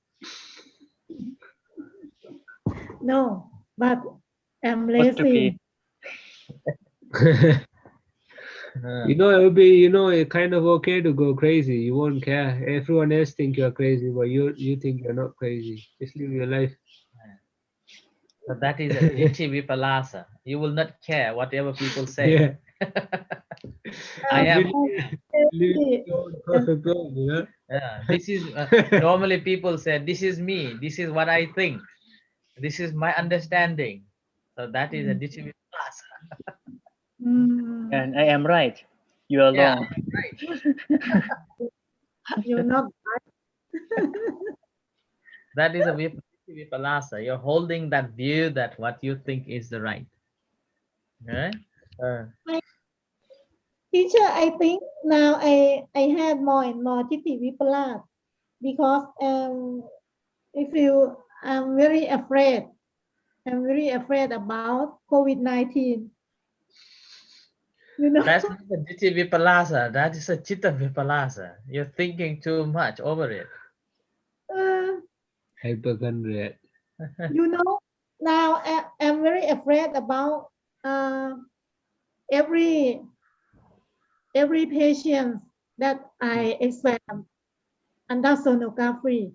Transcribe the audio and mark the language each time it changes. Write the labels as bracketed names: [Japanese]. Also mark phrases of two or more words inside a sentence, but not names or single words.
[English] No, but I'm Supposed to lazy. be. Uh, You know, it would be, you know, kind of okay to go crazy. You won't care. Everyone else think you're crazy, but you think you're not crazy. Just live your life. so that is a [Pali] ditthi vipalasa. [English] You will not care whatever people say. Yeah, I am. living, I'm living lazy. your own perfect world, you know. This is normally people say, this is me. This is what I think. This is my understanding. So that is a Mm, [Pali] ditthi vipalasa. mm, [English] And I am right. You are Yeah, wrong. you're not that is a [Pali] ditthi vipalasa. [English] You're holding that view that what you think is the right. Okay? Uh, right. Teacher, I think now I have more and more [Pali] Titi Vipalat [English] because I feel I'm very afraid. I'm very afraid about COVID-19. You know, that's not a [Pali] ditthi vipalasa. [English] That is a [Pali] chitta vipalasa. [English] You're thinking too much over it. uh, Hypochondriac. you know. Now I'm very afraid about uh, every every patient that I exam under sonography.